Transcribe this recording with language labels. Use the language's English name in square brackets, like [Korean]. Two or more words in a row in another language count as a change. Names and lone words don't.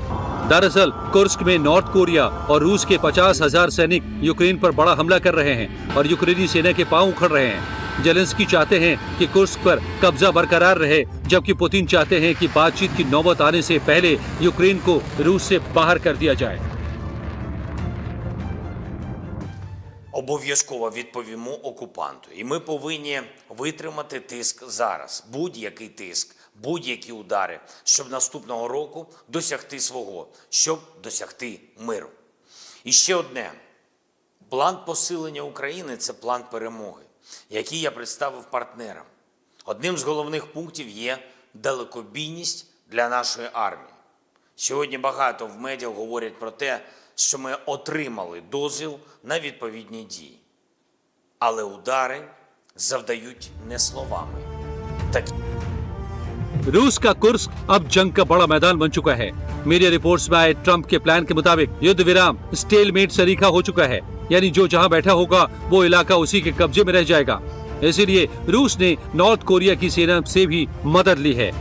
[Hindi] दरअसल कुर्स्क में नॉर्थ कोरिया और रूस के 50,000 सैनिक यूक्रेन पर बड़ा हमला कर रहे हैं और यूक्रेनी सेना के पांव उखड़ रहे हैं। जेलेंस्की चाहते हैं कि कुर्स्क पर कब्जा बरकरार रहे, जबकि पुतिन चाहते हैं कि बातचीत की नौबत आने से पहले यूक्रेन को रूस से बाहर कर दिया जाए। [Ukrainian] Обов'язково відповімо окупанту. І ми повинні витримати тиск зараз. Будь-який тиск, будь-які удари, щоб наступного року досягти свого, щоб досягти миру. І ще одне. План посилення України – це план перемоги, який я представив партнерам. Одним з головних пунктів є далекобійність для нашої армії. Сьогодні багато в медіа говорять про те, що ми отримали дозвіл на відповідні дії. Але удари завдають не словами. [Hindi] रूस का कुर्स्क अब जंग का बड़ा मैदान बन चुका है। [English] media reports [Hindi] में आए ट्रंप के प्लान के मुताबिक युद्ध विराम स्टेलमेट सरीखा हो चुका है, यानी जो जहां बैठा होगा वो इलाका उसी के कब्जे में रह जाएगा। इसीलिए रूस ने नॉर्थ कोरिया की सेना से भी मदद ली है।